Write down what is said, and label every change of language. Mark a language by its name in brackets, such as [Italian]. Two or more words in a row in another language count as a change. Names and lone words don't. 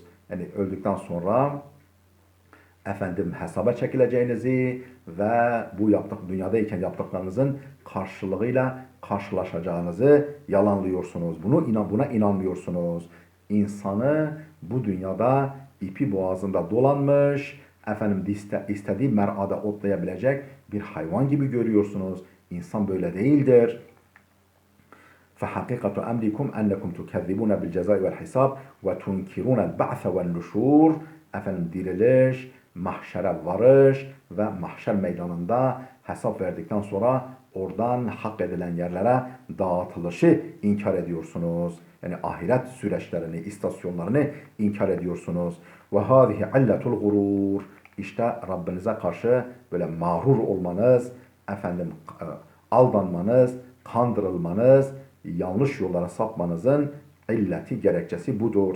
[Turkish] Yani öldükten sonra hesaba çekileceğinizi ve bu dünyadayken yaptıklarınızın karşılığıyla karşılaşacağınızı yalanlıyorsunuz. Buna inanmıyorsunuz. İnsanı bu dünyada ipi boğazında dolanmış, istediği merada otlayabilecek bir hayvan gibi görüyorsunuz. İnsan böyle değildir. [Arabic] فحقيقة أمركم أنكم تكذبون بالجزاء والحساب وتنكرون البعث والنشور. [Turkish] Diriliş, mahşere varış ve mahşer meydanında hesap verdikten sonra oradan hak edilen yerlere dağıtılışı inkar ediyorsunuz. Yani ahiret süreçlerini, istasyonlarını inkar ediyorsunuz. [Arabic] وهذه علة الغرور. [Turkish] İşte Rabbinize karşı böyle mağrur olmanız, aldanmanız, kandırılmanız, yanlış yollara sapmanızın illeti, gerekçesi budur.